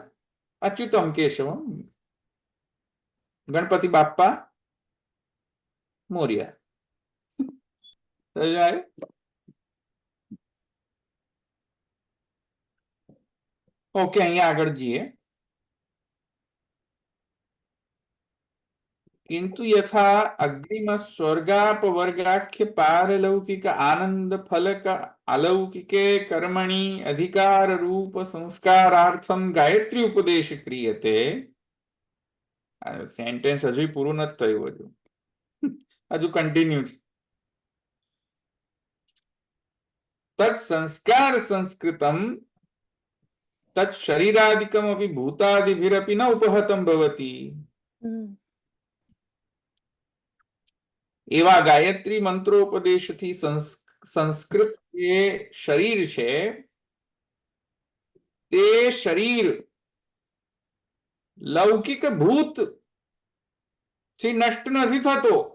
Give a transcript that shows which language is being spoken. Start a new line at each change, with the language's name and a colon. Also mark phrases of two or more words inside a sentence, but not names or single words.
Gujarati: અચ્યુતમ કેશવમ, ગણપતિ બાપ્પા મોર્યા. ઓકે, અહીંયા આગળ જઈએ.
Sanskrit: किंतु यथा अग्रिम स्वर्गापवर्गाख्य पारलौकिक आनंद फलक अलौकिके कर्मणि अधिकार रूप संस्कारार्थम गायत्री उपदेश क्रियते.
Gujarati: સેન્ટેન્સ હજુ પૂરું ન થયું, હજુ કન્ટિન્યુ.
Sanskrit: तत् संस्कार संस्कृतम तत् शरीरादिकम अपि भूतादिभिरपि न उपहतम भवति.
Gujarati: એવા ગાયત્રી મંત્રોપદેશથી સંસ્કૃત જે શરીર છે તે શરીર લૌકિક ભૂત થી નષ્ટ નથી થતો.